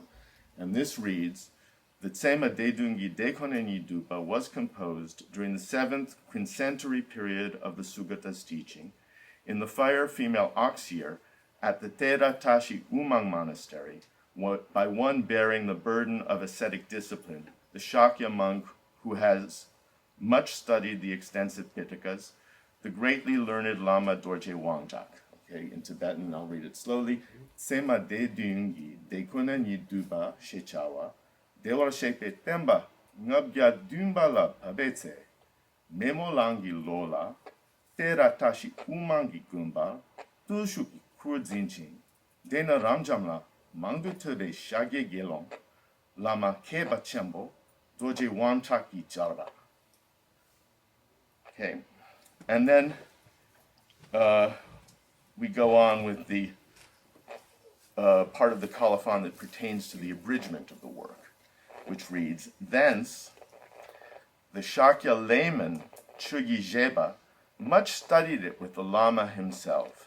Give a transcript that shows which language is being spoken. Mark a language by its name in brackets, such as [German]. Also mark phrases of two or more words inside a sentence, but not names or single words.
[English] And this reads, the Tsema Dedungi Dekone Ni Dupa was composed during the 7th quincentenary period of the Sugata's teaching in the fire female ox year at the Tera Tashi Umang Monastery by one bearing the burden of ascetic discipline, the Shakya monk who has much studied the extensive Pitakas, the greatly learned Lama Dorje Wangjak. Okay, in Tibetan, I'll read it slowly. [Tibetan] ཚད་མ་སྡེ་བདུན་གྱི་སྡེ་ཁོ་ན་ཉིད་བསྡུས་པ་ཞེས་བྱ་བ་བདེ་བར་གཤེགས་པའི་བསྟན་པ་ལྔ་བརྒྱ་བདུན་པ་ལ་འཕེབས་པའི་ཚེ་མེ་མོ་གླང་གི་ལོ་ལ་ཐེ་ར་བཀྲ་ཤིས་འུ་མང་གི་དགོན་པར་བརྟུལ་ཞུགས་ཀྱི་ཁུར་འཛིན་ཅན་སྡེ་སྣོད་རབ་འབྱམས་ལ། མང་དུ་ཐོས་པའི་ཤཱཀྱའི་དགེ་སློང་། བླ་མ་མཁས་པ་ཆེན་པོ། རྡོ་རྗེ་དབང་ཕྱུག་གིས་སྦྱར་བ. [English] Okay, and then we go on with the part of the colophon that pertains to the abridgment of the work, which reads, Thence, the Shakya layman Chugi Jeba much studied it with the Lama himself,